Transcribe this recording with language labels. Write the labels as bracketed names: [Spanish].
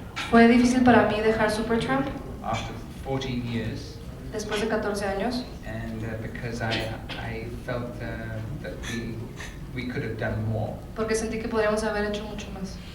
[Spanish] Fue difícil para mí dejar SUPERTRAMP [English] After 14 years. [Spanish] Después de 14 años. [English] And because I felt that we could have done more. [Spanish] Porque sentí que podríamos haber hecho mucho más.